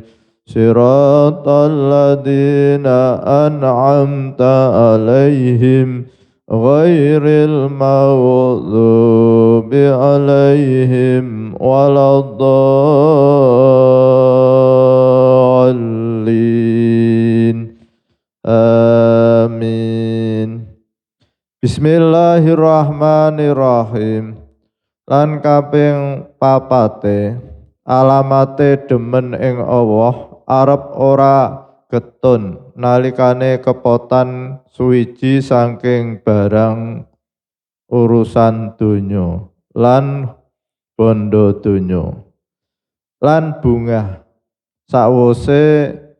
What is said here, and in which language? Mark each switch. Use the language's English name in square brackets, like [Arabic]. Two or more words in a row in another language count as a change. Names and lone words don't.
[Arabic] صراط الذين أنعمت عليهم غير المغضوب عليهم ولا الضالين. Amin. Bismillahirrahmanirrahim. [Javanese] Lan kaping papate alamate demen ing Allah arep ora getun nalikane kepotan suwiji saking barang urusan donya lan bondo donya lan bungah sawise